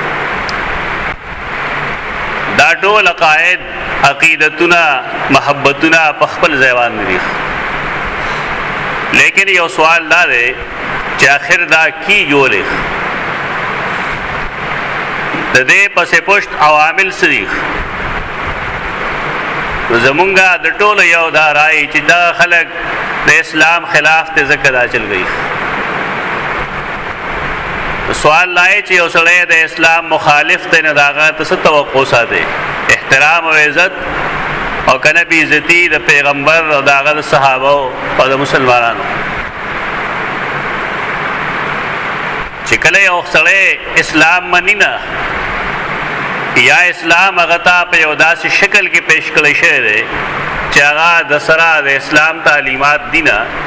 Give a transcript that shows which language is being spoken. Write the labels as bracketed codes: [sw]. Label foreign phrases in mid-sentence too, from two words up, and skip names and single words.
[ps] دا ټول عقاید عقیدتونه محبتونه په خپل ځای باندې دي لیکن یو سوال دا دی چې آخر دا کیږي ولې د دې پسې پشت عوامل څه دي. زمونږ د ټولو یو دا رایې چې دا خلک د اسلام خلاف ته ځکه دا چل گئی. سوال لای چې یو سړی د اسلام مخالف دی نه د هغه ته څه توقع ساتي؟ احترام او عزت او که نه بېعزتي د پیغمبر او د هغه د صحابو او د مسلمانانو. چې کله یو سړی اسلام مني نه یا اسلام هغه ته په یو داسې شکل کې پیش کړی شوی دی چې هغه د سره د اسلام تعلیمات دي نه